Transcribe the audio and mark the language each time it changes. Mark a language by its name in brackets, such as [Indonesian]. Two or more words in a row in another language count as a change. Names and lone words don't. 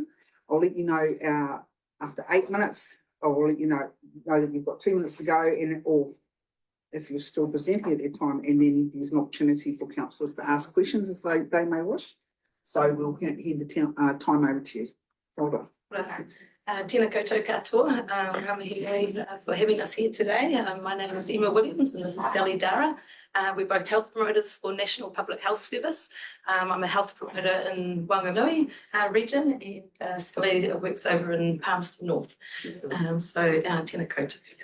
[English] I'll let you know, after 8 minutes, I'll let you know that you've got 2 minutes to go, or if you're still presenting at that time, and then there's an opportunity for councillors to ask questions as they may wish. So we'll hand the time over to you. Hold on. [Māori] Tēnā koutou katoa, [English] ramahi for having us here today. My name is Emma Williams and this is Sally Dara. We're both health promoters for National Public Health Service. I'm a health promoter in Wanganui region, and Sally works over in Palmerston North. [Māori] Tēnā koutou.